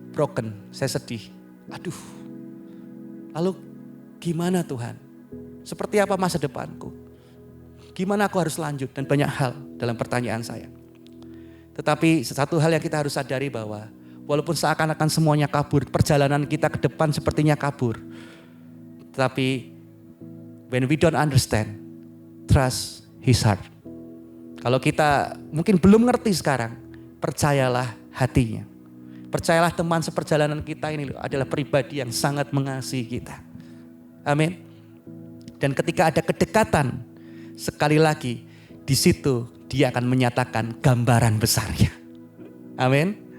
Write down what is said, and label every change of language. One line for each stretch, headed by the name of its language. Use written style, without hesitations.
Indonesian: broken, saya sedih. Aduh, lalu gimana Tuhan? Seperti apa masa depanku? Gimana aku harus lanjut? Dan banyak hal dalam pertanyaan saya. Tetapi satu hal yang kita harus sadari bahwa walaupun seakan-akan semuanya kabur, perjalanan kita ke depan sepertinya kabur.
English: Tetapi when we don't understand, trust His heart.
Indonesian: Kalau kita mungkin belum ngerti sekarang, percayalah hatinya. Percayalah teman seperjalanan kita ini adalah pribadi yang sangat mengasihi kita. Amin. Dan ketika ada kedekatan, sekali lagi di situ dia akan menyatakan gambaran besarnya. Amin.